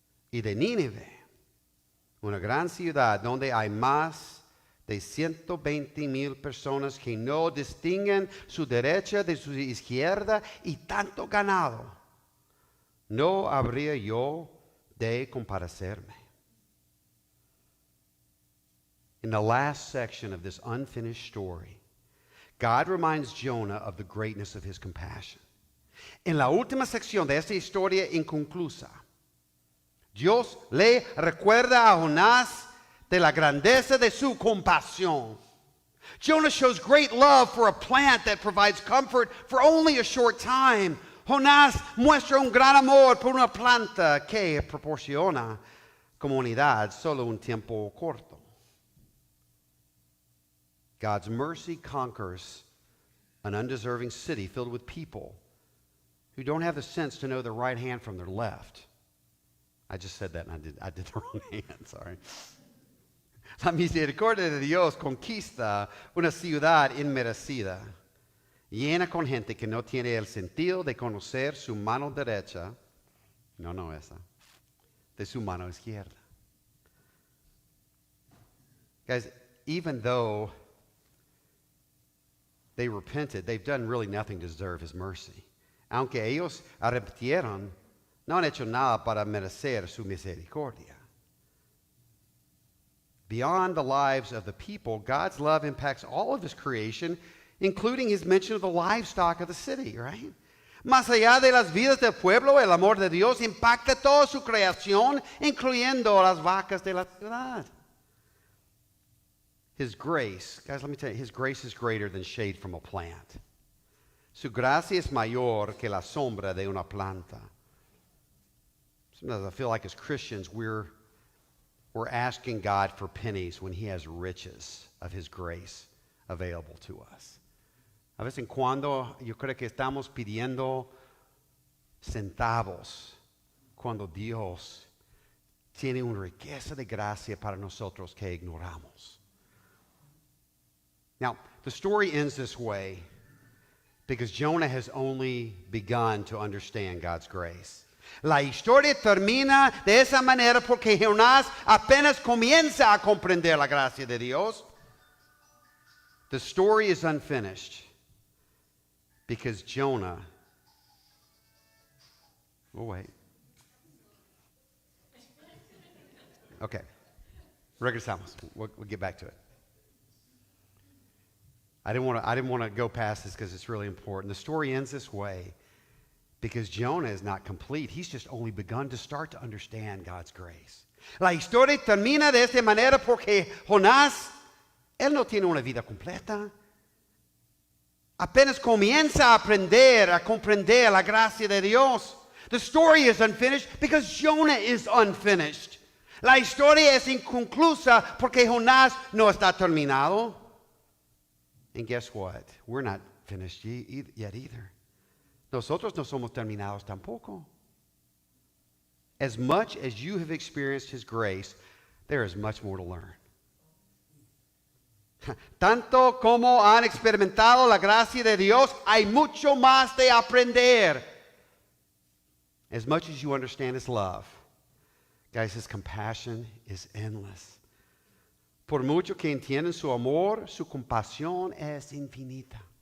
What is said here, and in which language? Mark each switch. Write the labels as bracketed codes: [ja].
[es] Y de Nínive, una gran ciudad donde hay más de 120,000 personas que no distinguen su derecha de su izquierda y tanto ganado, ¿no habría yo de compadecerme? [en] In the last section of this unfinished story, God reminds Jonah of the greatness of his compassion. [es] En la última sección de esta historia inconclusa, Dios le recuerda a Jonás de la grandeza de su compasión. [en] Jonah shows great love for a plant that provides comfort for only a short time. [es] Jonás muestra un gran amor por una planta que proporciona comunidad solo un tiempo corto. [en] God's mercy conquers an undeserving city filled with people who don't have the sense to know their right hand from their left. I just said that and I did the wrong hand, sorry. [es] La misericordia de Dios conquista una ciudad inmerecida, llena con gente que no tiene el sentido de conocer su mano derecha, no esa, de su mano izquierda. [en] Guys, even though they repented, they've done really nothing to deserve his mercy. [es] Aunque ellos arrepintieron, no han hecho nada para merecer su misericordia. [en] Beyond the lives of the people, God's love impacts all of his creation, including his mention of the livestock of the city, right? [es] Más allá de las vidas del pueblo, el amor de Dios impacta toda su creación, incluyendo las vacas de la ciudad. [en] His grace, guys, let me tell you, his grace is greater than shade from a plant. [es] Su gracia es mayor que la sombra de una planta. [en] Sometimes I feel like as Christians, we're asking God for pennies when he has riches of his grace available to us. [es] A veces en cuando yo creo que estamos pidiendo centavos cuando Dios tiene una riqueza de gracia para nosotros que ignoramos. [en] Now, the story ends this way because Jonah has only begun to understand God's grace. [es] La historia termina de esa manera porque Jonás apenas comienza a comprender la gracia de Dios. [en] The story is unfinished because Jonah, oh wait. Okay, [es] regresamos. [en] We'll get back to it. I didn't want to go past this because it's really important. The story ends this way because Jonah is not complete. He's just only begun to start to understand God's grace. [es] La historia termina de esta manera porque Jonás, él no tiene una vida completa. Apenas comienza a aprender, a comprender la gracia de Dios. [en] The story is unfinished because Jonah is unfinished. [es] La historia es inconclusa porque Jonás no está terminado. [en] And guess what? We're not finished yet either. [es] Nosotros no somos terminados tampoco. [en] as much as you have experienced his grace, there is much more to learn. [es] Tanto como han experimentado la gracia de Dios, hay mucho más de aprender. [en] As much as you understand his love, guys, his compassion is endless. [es] Por mucho que entiendan su amor, su compasión es infinita.